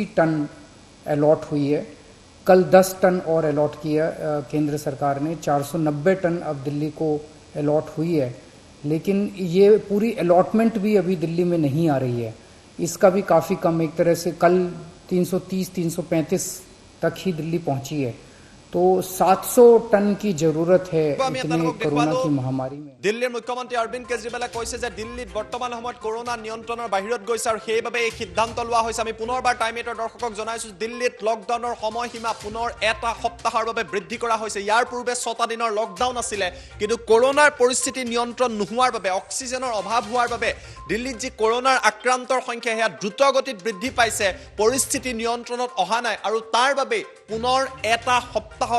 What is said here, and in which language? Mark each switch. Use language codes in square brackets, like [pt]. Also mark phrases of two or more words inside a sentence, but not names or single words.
[hi] टन अलॉट हुई है कल 10 टन और अलॉट किया केंद्र सरकार ने 490 टन अब दिल्ली को अलॉट हुई है लेकिन ये पूरी अलॉटमेंट भी अभी दिल्ली में नहीं आ रही है इसका भी काफ़ी कम एक तरह से कल 330-335 तक ही दिल्ली पहुंची है तो 700 टन की जरूरत है इतने कोरोना की महामारी में [as] দিল্লীৰ মুখ্যমন্ত্ৰী অৰবিন্দ কেজৰিৱালে কৈছে যে দিল্লীত বৰ্তমান সময়ত কৰোনা নিয়ন্ত্ৰণৰ বাহিৰত গৈছে আৰু সেইবাবে এই সিদ্ধান্ত লোৱা হৈছে আমি পুনৰবাৰ টাইমেটৰ দৰ্শকক জনাইছো দিল্লীত লকডাউনৰ সময়সীমা পুনৰ এটা সপ্তাহৰ বাবে বৃদ্ধি কৰা হৈছে ইয়াৰ পূৰ্বে 6টা দিনৰ লকডাউন আছিল কিন্তু কৰোনাৰ পৰিস্থিতি নিয়ন্ত্ৰণ নোহোৱাৰ বাবে অক্সিজেনৰ অভাৱ হোৱাৰ বাবে দিল্লীত যি কৰোনাৰ আক্ৰান্তৰ সংখ্যা হেয়া দ্ৰুতগতিত বৃদ্ধি পাইছে পৰিস্থিতি নিয়ন্ত্ৰণত অহা নাই আৰু তাৰ বাবে পুনৰ এটা সপ্তাহৰ